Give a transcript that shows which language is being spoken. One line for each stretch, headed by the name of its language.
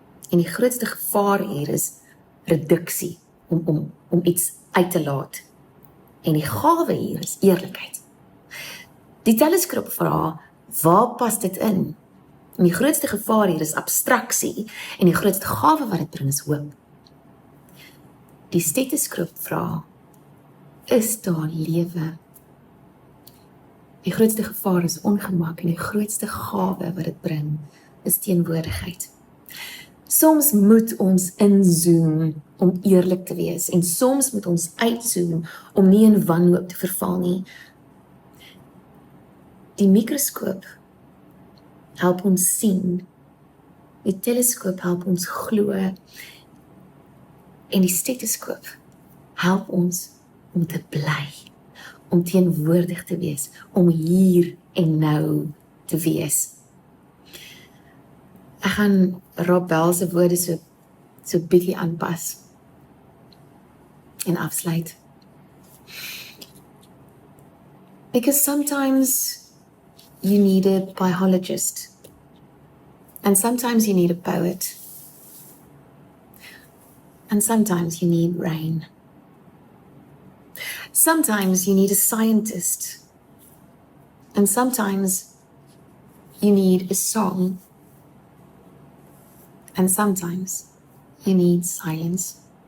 Afrikaans: En die grootste gevaar hier is reduksie, om iets uit te laat. En die gawe hier is eerlikheid. Die teleskoop vra, waar pas dit in? En die grootste gevaar hier is abstraksie, en die grootste gawe wat dit bring is hoop. Die stetoskoop vra, is daar lewe? Die grootste gevaar is ongemak, en die grootste gawe wat dit bring is teenwoordigheid. Soms moet ons inzoom om eerlik te wees, en soms moet ons uitzoom om nie in wanhoop te verval nie. Die mikroskoop help ons sien, die teleskoop help ons glo, en die stetoskoop help ons om te bly, om teenwoordig te wees, om hier en nou te wees. Ek gaan Rob Bell se woorde so bietjie aanpas en afsluit.
English: Because sometimes you need a biologist, and sometimes you need a poet, and sometimes you need rain. Sometimes you need a scientist, and sometimes you need a song, and sometimes you need silence.